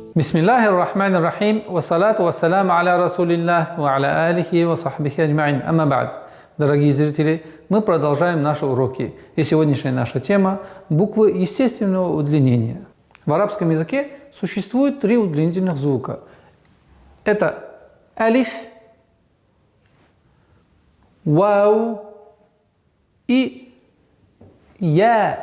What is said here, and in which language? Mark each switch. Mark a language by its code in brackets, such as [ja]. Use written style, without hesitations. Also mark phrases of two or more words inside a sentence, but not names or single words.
[ar] بسم الله الرحمن الرحيم، والصلاة والسلام على رسول الله، وعلى آله وصحبه أجمعين. أما بعد. [ru] Дорогие зрители, мы продолжаем наши уроки. И сегодняшняя наша тема – буквы естественного удлинения. В арабском языке существует три удлинительных звука. Это алиф, вау и я.